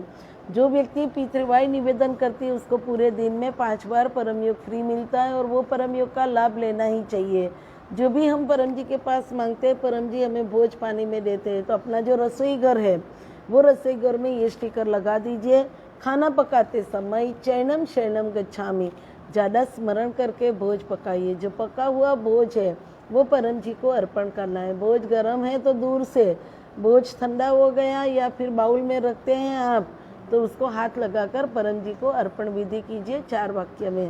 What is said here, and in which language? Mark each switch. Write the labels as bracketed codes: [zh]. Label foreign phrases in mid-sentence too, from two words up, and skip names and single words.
[hi] जो व्यक्ति P3Y निवेदन करती है उसको पूरे दिन में 5 बार परम योग फ्री मिलता है और वो परम योग का लाभ लेना ही चाहिए। जो भी हम परम जी के पास मांगते हैं परम जी हमें भोज पानी में देते हैं। तो अपना जो रसोई घर है वो रसोई घर में ये स्टिकर लगा दीजिए। खाना पकाते समय [pi] चैनम शरणम गच्छामि [hi] ज़्यादा स्मरण करके भोज पकाइए। जो पका हुआ भोज है वो परम जी को अर्पण करना है। भोज गर्म है तो दूर से, भोज ठंडा हो गया या फिर बाउल में रखते हैं आप तो उसको हाथ लगाकर परम जी को अर्पण विधि कीजिए 4 वाक्य में।